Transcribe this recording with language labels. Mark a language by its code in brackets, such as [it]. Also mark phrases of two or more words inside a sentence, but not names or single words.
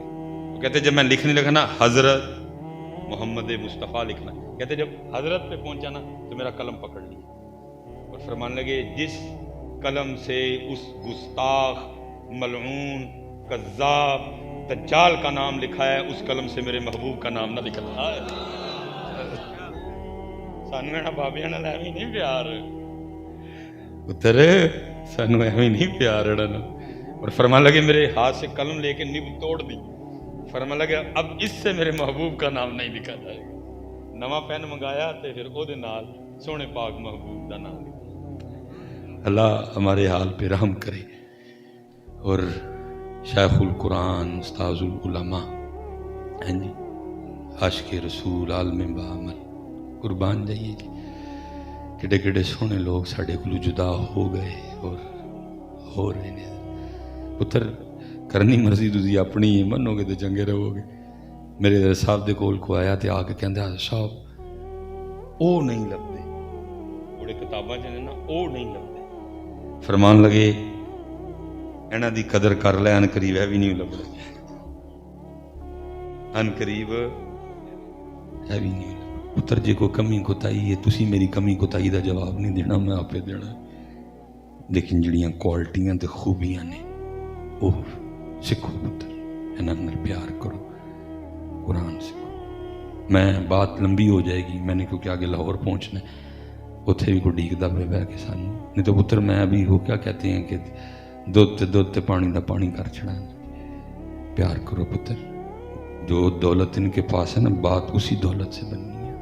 [ur] تو کہتے ہیں جب میں لکھنے لگا نا حضرت محمد مصطفیٰ لکھنا، کہتے ہیں جب حضرت پہ پہنچا نا تو میرا قلم پکڑ لیا اور فرمان لگے جس قلم سے اس گستاخ ملعون کذاب دجال کا نام لکھا ہے اس قلم سے میرے محبوب کا نام نہ لکھا. [pa] سانو نا بابیاں نال ایویں نہیں پیار پتر سانو ایویں نہیں پیار اڑنا. [ur] اور فرمان لگے میرے ہاتھ سے قلم لے کے نب توڑ دی. فرمان لگے اب اس سے میرے محبوب کا نام نہیں لکھا جائے گا. [pa] نواں پین منگایا تے پھر او دے نال سونے پاک محبوب دا نام لکھا. [ur] اللہ ہمارے حال پہ رحم کرے. اور شیخ القرآن استاذ العلماء ہیں جی عاشق رسول عالم بعمل قربان جائیے جی. [pa] کڈے کڈے سونے لوگ ساڈے کولو جدا ہو گئے اور ہو رہے نے. پتر کرنی مرضی تسی اپنی ہی منو گے تو چنگے رہو گے. میرے صاحب دے کول کو آیا تے آ کے کہندا صاحب او نہیں لبدے بڑے کتاباں چ نے نا او نہیں لبدے. فرمان لگے انہاں دی قدر کر لے ان قریب ہے بھی نہیں لبدے. [ur] ان قریب ہے بھی نہیں. [pa] پتر جے کو کمی کوتاہی ہے تسی میری کمی کوتاہی دا جواب نہیں دینا میں آپے دینا. لیکن جڑیاں کوالٹیاں تے خوبیاں نے وہ سکھو پتر انہاں نال پیار کرو قرآن سکھو. [ur] میں بات لمبی ہو جائے گی میں نے کیونکہ آگے لاہور پہنچنا ہے اتنے بھی کوئی ڈیگدا پہ بہ کے سانو نہیں تو پتر میں ابھی وہ کیا کہتے ہیں کہ [pa] دودھ تے پانی دا پانی کر چھڑا. پیار کرو پتر. [ur] جو دولت ان کے پاس ہے نا بات اسی دولت سے بننی.